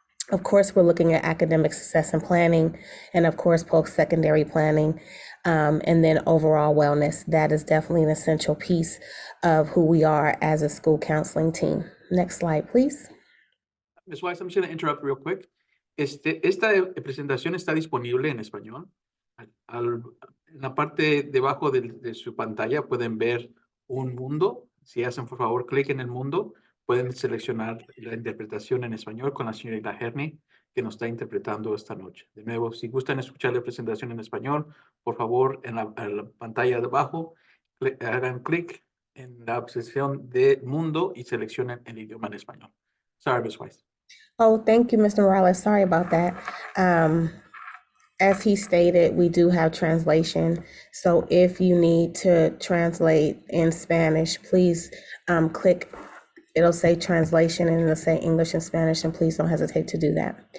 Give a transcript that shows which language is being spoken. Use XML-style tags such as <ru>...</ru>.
<en>Of course, we're looking at academic success and planning, and of course, post-secondary planning, and then overall wellness. That is definitely an essential piece of who we are as a school counseling team. Next slide, please. Ms. Weiss, I'm just going to interrupt real quick.</en> <es>Esta presentación está disponible en español. En la parte debajo de su pantalla pueden ver un mundo. Si hacen, por favor, clic en el mundo, pueden seleccionar la interpretación en español con la señorita Herney, que nos está interpretando esta noche. De nuevo, si gustan escuchar la presentación en español, por favor, en la pantalla de abajo, hagan clic en la opción de mundo y seleccionen el idioma en español.</es> <en>Sorry, Ms. Weiss. Oh, thank you, Mr. Morales. Sorry about that. As he stated, we do have translation. So if you need to translate in Spanish, please click, it'll say translation and it'll say English and Spanish, and please don't hesitate to do that.</en>